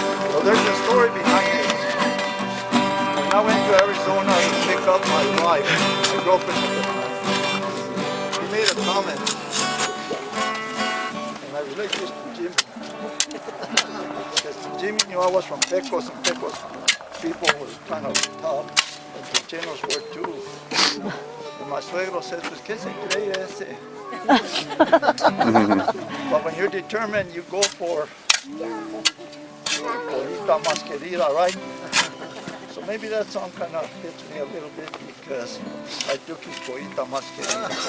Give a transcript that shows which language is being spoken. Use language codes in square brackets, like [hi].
[en] Well, there's a story behind it. When I went to Arizona to pick up my wife, my girlfriend at the time, he made a comment, and I relate this to Jimmy. Because Jimmy knew I was from Pecos, and Pecos people were kind of tough, and the chinos were too. And my suegro said, [es] pues, ¿qué se cree ese? [en] But when you're determined, you go for Polita Más Querida, right? So maybe that song kind of hits me a little bit because I took his Polita Más Querida.